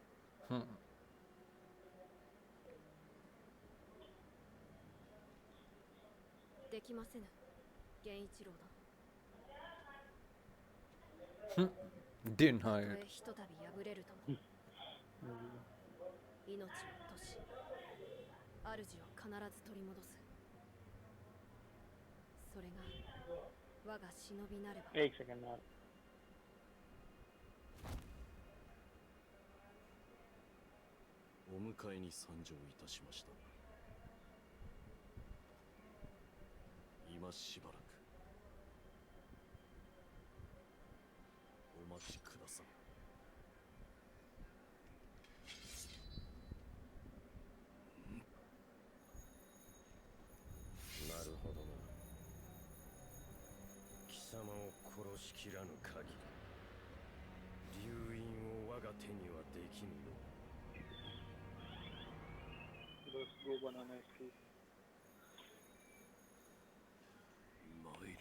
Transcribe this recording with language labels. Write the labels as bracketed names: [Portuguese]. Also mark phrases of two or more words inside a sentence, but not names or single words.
[Japanese] できませぬ、源一郎殿。 Denied. たとえひとたび破れるとも命を落とし主を必ず取り戻す。それが我が忍びなれば。 [Hindi] एक सेकंड यार। [Japanese] お迎えに参上いたしました。今しばらくお待ちください。なるほどな。貴様を殺しきらぬ限り流因を我が手にはできぬよ。 [Hindi] बस वो बनाना है इसकी। [Japanese] 参る。